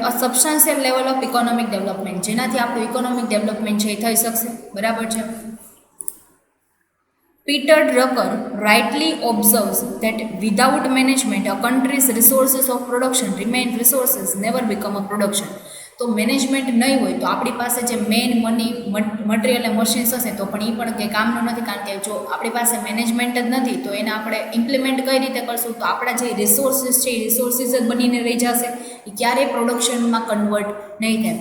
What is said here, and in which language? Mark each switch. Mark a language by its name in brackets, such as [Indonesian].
[English] a substantial level of economic development, [Gujarati] જેનાથી આપણું economic development છે એ થઈ શકશે, બરાબર છે. [English] Peter Drucker rightly observes that without management, a country's resources of production remain resources, never become a production. [Gujarati] તો management નહીં હોય તો આપણી પાસે જે મેઇન મની, મટીરિયલ અને મશીન્સ હશે તો પણ એ પણ કંઈ કામનું નથી, કારણ કે જો આપણી પાસે મેનેજમેન્ટ જ નથી તો એને આપણે ઇમ્પ્લિમેન્ટ કઈ રીતે કરશું? તો આપણા જે રિસોર્સિસ છે એ રિસોર્સિસ જ બનીને રહી જશે, એ ક્યારેય પ્રોડક્શનમાં કન્વર્ટ નહીં થાય.